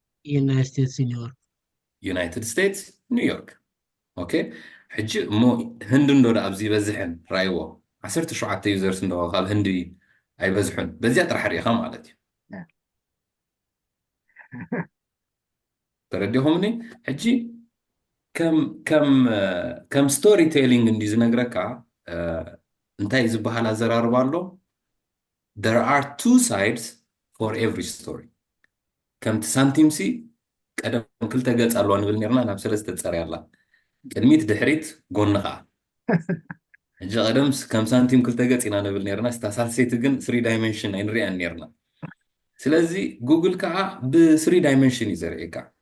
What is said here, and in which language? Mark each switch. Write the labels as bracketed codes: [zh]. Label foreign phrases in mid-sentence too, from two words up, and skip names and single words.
[ti] ዩናይትድ ስቴትስ ኒውዮርክ ኦኬ ሕጂ እሞ ህንዲ እንዶ ኣብዚ ይበዝሕን ራይዎ 17 ዩዘርስ እንደሆ ካብ ህንዲ ኣይበዝሑን በዚያ ጥራሕ ሪኢኻ ማለት እዩ ተረዲኹምኒ ሕጂ ከም [en] story telling [ti] እንዲ ዝነግረካ እንታይ ዝበሃል ኣዘራርባ ኣሎ [en] there are two sides for every story [ti] ከምቲ ሳንቲምሲ ቀደም ክልተ ገፅ ኣለዋ ንብል ነርና ናብ ሰለስተ ፀርያ ኣላ ቅድሚት ድሕሪት ጎኒ ከዓ ሕጂ ቀደምስ ከም ሳንቲም ክልተ ገፅ ኢና ንብል ነርና ሳልሰይቲ ግን 3 ዳይሜንሽን ኣይንሪአን ነርና ስለዚ ጉግል ከዓ ብ3 ዳይሜንሽን እዩ ዘርእየካ